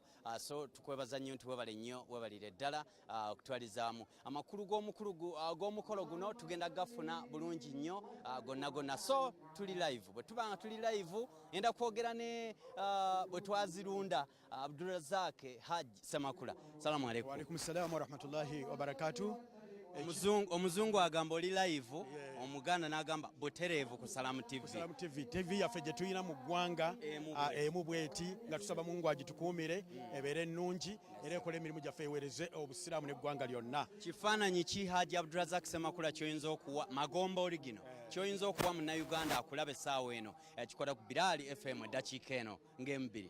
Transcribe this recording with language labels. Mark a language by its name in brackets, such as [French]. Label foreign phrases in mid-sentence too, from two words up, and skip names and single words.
[Ganda] So tukwebaza nnyo nti webale nnyo webalire ddala okutwalizaamu amakulu g'omukolo guno tugenda gafuna bulungi nnyo gonna. So tuli live. Bwe tuba nga tuli live enda kwogera ne bwe twazirunda Abdulrazak Haji Semakula. [Arabic] سلام عليكم. وعليكم السلام ورحمة الله وبركاته. [Ganda] Omuzungu agamba oli live, Omuganda n'agamba butereevu ku Salamu TV. Salamu TV yaffe gye tuyina mu ggwanga emu bweti nga tusaba Mungu agitukuumire ebeere ennungi era ekole emirimu gyaffe eweereze obusiraamu n'eggwanga lyonna. Kifaananyi ki Haji Abdulrazak Semakula ky'oyinza okuwa Magomba Origino ky'oyinza okuwa munnayuganda akulaba essaawa eno ekikola ku Biraali FM eddakiika eno ng'emubiri?